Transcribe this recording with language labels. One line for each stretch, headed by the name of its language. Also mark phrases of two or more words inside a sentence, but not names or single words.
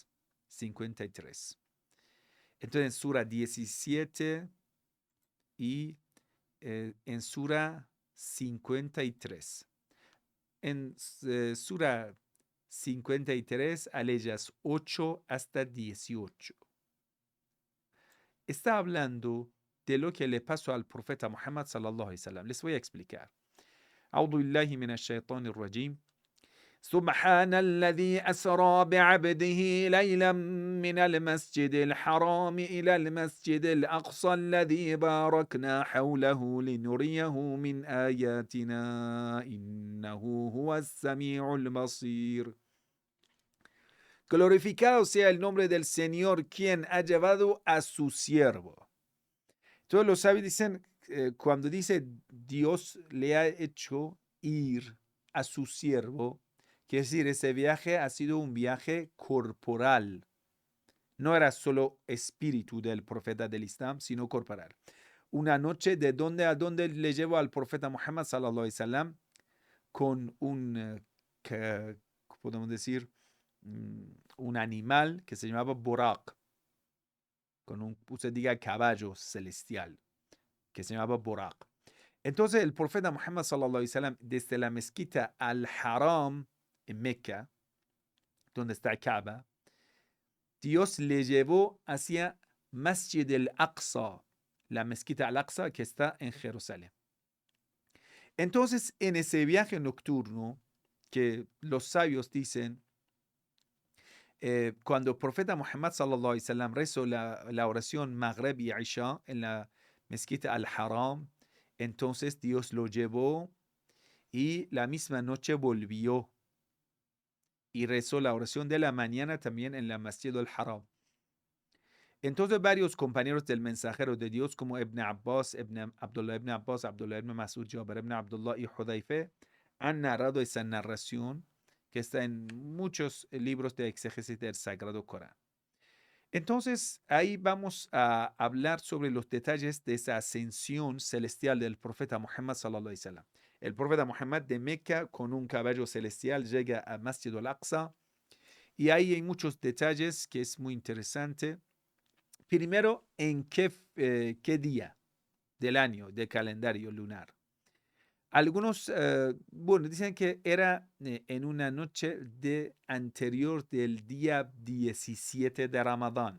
Spanish: 53. Entonces, sura 17 y en sura 53. En sura 53, aleyas 8 hasta 18. Está hablando de lo que le pasó al profeta Muhammad
Arabic: صلى الله عليه وسلم.
Spanish: Les voy a explicar.
Arabic: أعوذ بالله من الشيطان الرجيم. سبحان الذي أسرى بعبده ليلا من المسجد الحرام إلى المسجد الأقصى الذي باركنا حوله لنريه من آياتنا إنه هو السميع البصير.
Spanish: Glorificado sea el nombre del Señor, quien ha llevado a su siervo. Todos los sabios dicen, cuando dice Dios le ha hecho ir a su siervo, quiere decir, ese viaje ha sido un viaje corporal. No era solo espíritu del profeta del Islam, sino corporal. Una noche de dónde a dónde le llevó al profeta Muhammad
Arabic: صلى الله عليه وسلم
Spanish: con un, podemos decir, un animal que se llamaba Buraq, con un, usted diga, caballo celestial, que se llamaba Buraq. Entonces el profeta Muhammad
Arabic: صلى الله عليه وسلم
Spanish: desde la mezquita al-Haram en Meca, donde está Kaaba, Dios le llevó hacia Masjid al-Aqsa, la mezquita al-Aqsa que está en Jerusalén. Entonces en ese viaje nocturno que los sabios dicen, cuando el profeta Muhammad
Arabic: صلى الله عليه وسلم
Spanish: rezó la oración Maghrib y Isha en la mezquita al-Haram, entonces Dios lo llevó y la misma noche volvió y rezó la oración de la mañana también en la Masjid al-Haram. Entonces varios compañeros del mensajero de Dios como Ibn Abbas, Abdullah ibn Mas'ud, Jabir ibn Abdullah y Hudayfa han narrado esa narración que está en muchos libros de exégesis del Sagrado Corán. Entonces, ahí vamos a hablar sobre los detalles de esa ascensión celestial del profeta Muhammad
Arabic: صلى الله عليه وسلم.
Spanish: El profeta Muhammad de Meca con un caballo celestial llega a Masjid al-Aqsa y ahí hay muchos detalles que es muy interesante. Primero, ¿en qué día del año de calendario lunar? Algunos, bueno, dicen que era en una noche anterior del día 17 de Ramadán.